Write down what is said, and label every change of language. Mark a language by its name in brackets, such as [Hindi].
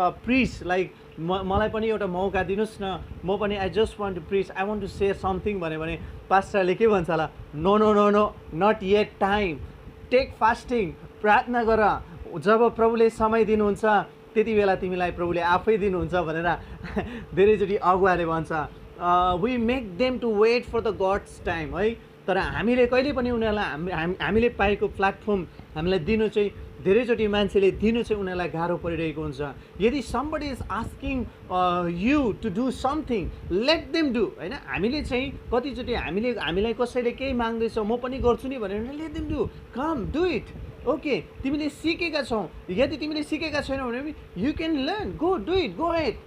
[Nepali] Preach, like मलाई पनि एउटा मौका दिनुहोस् न, म पनि [English] I just want to preach, I want to share something [Nepali] भन्यो भने पास्टरले के भन्छ होला, [English] no no no no not yet time, take fasting, [Nepali] प्रार्थना गर, जब प्रभुले समय दिनुहुन्छ त्यति बेला तिमीलाई प्रभुले आफै दिनुहुन्छ भनेर धेरैचोटि अगुवाले भन्छ। [English] We make them to wait for the God's time है। [Nepali] तर हामीले कहिले पनि उनीहरूलाई हामीले पाएको प्लेटफर्म हामीलाई दिनु चाहिँ धेरैचोटि मान्छेले दिनु चाहिँ उनीहरूलाई गाह्रो परिरहेको हुन्छ। [English] यदि somebody is asking you to do something, let them do होइन। [Nepali] हामीले चाहिँ कतिचोटि हामीलाई कसैले केही माग्दैछ म पनि गर्छु नि भनेर [English] let them do, come do it, okay [Nepali] तिमीले सिकेका छौ, यदि तिमीले सिकेका छैनौ भने [English] You can learn, go do it, go at.